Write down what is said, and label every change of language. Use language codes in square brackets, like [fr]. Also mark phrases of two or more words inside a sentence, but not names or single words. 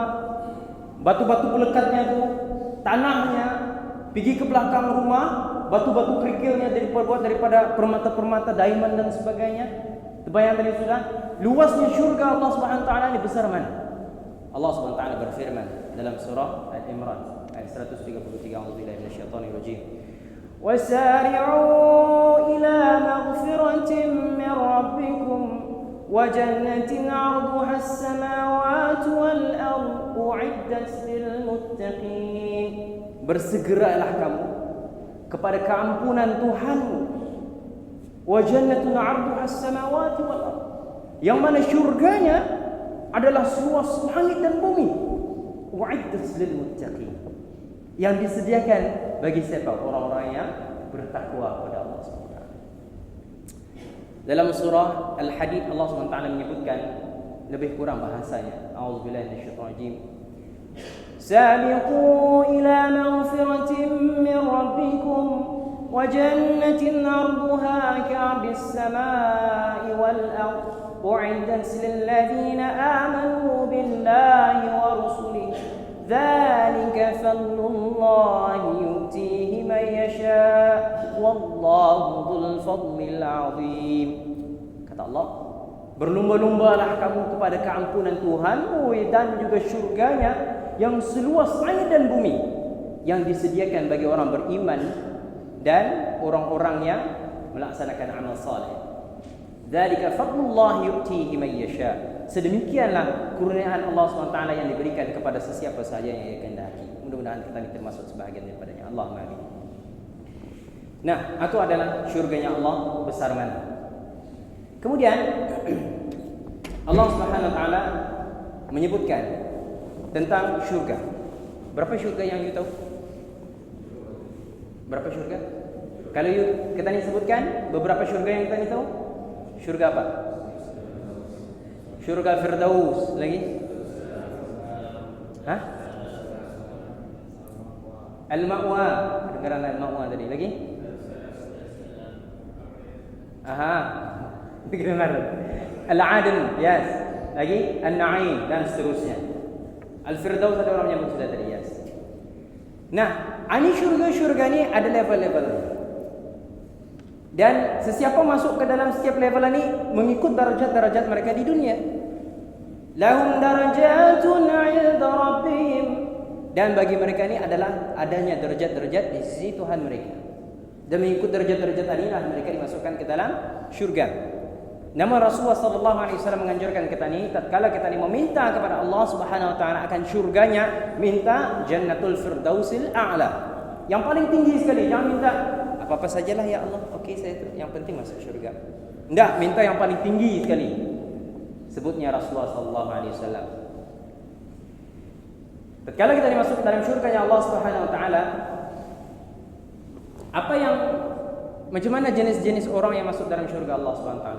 [ms] Batu-batu pelekatnya tu, tanahnya, pergi ke belakang rumah, batu-batu kerikilnya diperbuat daripada permata-permata diamond dan sebagainya. Terbayang tadi sudah? Luasnya syurga Allah [ar] سبحانه وتعالى [ms] ni besar mana? Allah [ar] سبحانه وتعالى [ms] berfirman dalam surah Al-Imran ayat 133, [ar] أعوذ بالله من الشيطان الرجيم. وسارعوا إلى مغفرة من ربكم وجنة عرضها السماوات والأرض أعدت للمتقين. [ms] Bersegeralah kamu kepada keampunan Tuhanmu. [ar] وجنة عرضها السماوات والأرض. [ms] Yang mana syurganya adalah seluas langit dan bumi. [ar] وأعدت للمتقين. [ms] Yang disediakan bagi siapa? Orang-orang yang bertakwa kepada Allah SWT. Dalam surah Al-Hadid Allah SWT menyebutkan lebih kurang bahasanya. [ar] أعوذ بالله من الشيطان الرجيم. سابقوا إلى مغفرة من ربكم وجنة عرضها كعرض السماء والأرض أعدت للذين آمنوا بالله ورسله ذلك فضل الله يؤتيه من يشاء والله ذو الفضل العظيم. [ms] Kata Allah, berlumba-lumbalah kamu kepada keampunan Tuhanmu dan juga syurganya yang seluas langit dan bumi, yang disediakan bagi orang beriman dan orang-orang yang melaksanakan amal saleh. [ar] ذلك فضل الله يؤتيه من يشاء. [ms] Sedemikianlah kurniaan Allah SWT yang diberikan kepada sesiapa sahaja yang ia kehendaki. Mudah-mudahan kita ini termasuk sebahagian daripadanya. [ar] اللهم آمين. [ms] Nah, itu adalah syurganya Allah besar mana. Kemudian Allah [ar] سبحانه وتعالى [ms] menyebutkan tentang syurga. Berapa syurga yang you tahu? Berapa syurga? Kalau kita ni sebutkan beberapa syurga yang kita ni tahu. Syurga apa? Syurga Firdaus. Lagi? Hah? Al-Ma'wa. Dengaran Al-Ma'wa tadi. Lagi? Aha. Dengar. Al-Adn. Yes. Lagi? Al-Na'im. Dan seterusnya. Al-Firdaus ada orang menyebut sudah tadi. Yes. Nah, ini syurga-syurga ni ada level-level. Dan sesiapa masuk ke dalam setiap level ini mengikut darajat-darajat mereka di dunia. [ar] لهم درجات عند ربهم, [ms] dan bagi mereka ini adalah adanya derajat-derajat di sisi Tuhan mereka. Dan mengikut derajat-derajat inilah mereka dimasukkan ke dalam syurga. Namun Rasulullah [ar] صلى الله عليه وسلم [ms] menganjurkan kita ni, tatkala kita ni meminta kepada Allah [ar] سبحانه وتعالى [ms] akan syurganya, minta Jannatul Firdausil A'la. Yang paling tinggi sekali, jangan minta apa-apa sajalah ya Allah. Okey, saya itu yang penting masuk syurga. Enggak, minta yang paling tinggi sekali. Sebutnya Rasulullah [ar] صلى الله عليه وسلم. [ms] Tatkala kita dimasuk ke dalam syurganya Allah [ar] سبحانه وتعالى, [ms] apa yang macam mana jenis-jenis orang yang masuk dalam syurga Allah [ar] سبحانه وتعالى?